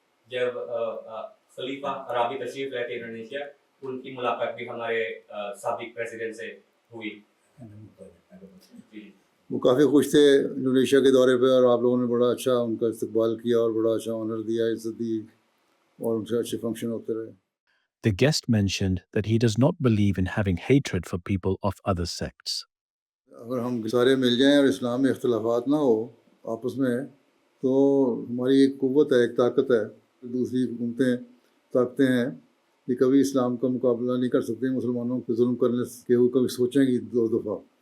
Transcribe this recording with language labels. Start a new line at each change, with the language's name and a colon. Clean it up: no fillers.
Urdu: جب خلیفہ عرابی تشریف لے کے انڈونیشیا، ان کی ملاقات بھی ہمارے سابق پریزیڈنٹ سے ہوئی۔ وہ کافی خوش تھے انڈونیشیا کے دورے پہ، اور آپ لوگوں نے بڑا اچھا ان کا استقبال کیا اور بڑا اچھا آنر دیا، عزت دی، اور ان سے اچھے فنکشن ہوتے رہے۔
English: The guest mentioned that he does not believe in having hatred for people of other sects.
Urdu: اگر ہم سارے مل جائیں اور اسلام میں اختلافات نہ ہو آپس میں، تو ہماری ایک قوت ہے، ایک طاقت ہے۔ دوسری حکومتیں، طاقتیں ہیں، یہ کبھی اسلام کا مقابلہ نہیں کر سکتے مسلمانوں پہ ظلم کرنے کے، وہ کبھی سوچیں گی دو دفعہ۔